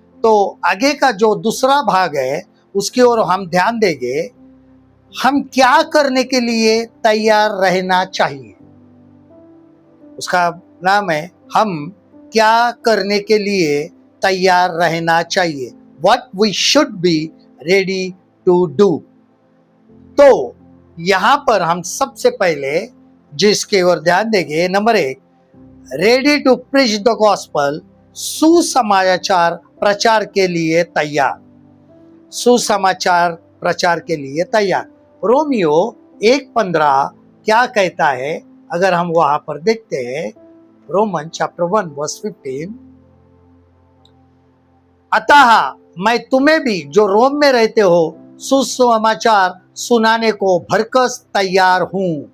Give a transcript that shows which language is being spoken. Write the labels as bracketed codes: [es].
[hi] तो आगे का जो दूसरा भाग है, उसकी ओर हम ध्यान देंगे। हम क्या करने के लिए तैयार रहना चाहिए, उसका नाम है हम क्या करने के लिए तैयार रहना चाहिए। [en] What we should be ready to do। [hi] तो यहां पर हम सबसे पहले जिसके ओर ध्यान देंगे, number 1, [en] ready to preach the gospel, [hi] सुसमाचार प्रचार के लिए तैयार। सुसमाचार प्रचार के लिए तैयार। रोमियो 1:15 क्या कहता है, अगर हम वहां पर देखते हैं, [en] Roman chapter 1 verse 15, [hi] अतः मैं तुम्हें भी जो रोम में रहते हो सुसमाचार सुनाने को भरकस तैयार हूं।